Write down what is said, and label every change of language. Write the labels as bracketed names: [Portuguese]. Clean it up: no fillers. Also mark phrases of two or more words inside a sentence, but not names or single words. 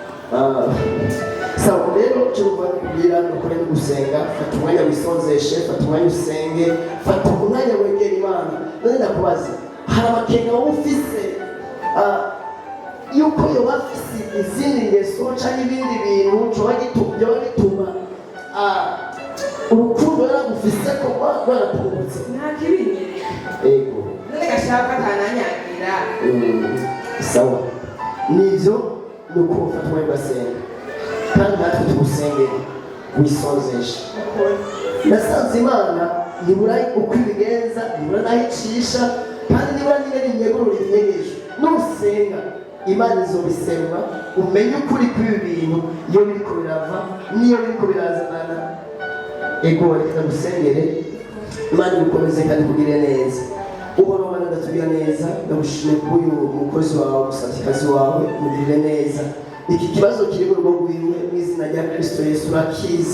[Rundi] sawa rero icyo numva kubwira ni ukuri no gusenga fata umwanya wisozeshe fata umwanya usenge fata umwanya wegera Imana none ndakubaza hari amakenga wowe ufise yuko yoba afise izindi ngeso cyangwa ibindi bintu byoba bituma urukundo yaragufise ko rwaratubutse nta kibinye ego none gashaka akananyagira sawa nivyo ni uko ufata umwanya ugasenga kandi natwe tugusengere wisozeshe nasanze Imana nibura uko ibigenza nibura naho icisha kandi nibura nyine n'inyegurura inyegeje nusenga Imana izobiserura umenye ukuri kw'ibi bintu iyo biriko birava n'iyo biriko birazanana ego reka gusengere Imana igukomeze kandi kugire neza ubona Imana ndatubwira neza ndagushimiye kuri uyu mukozi wawe umusatikazi wawe mugirire neza iki kibazo kiri mu rugo rwiwe mu izina rya Kristo Yesu urakizi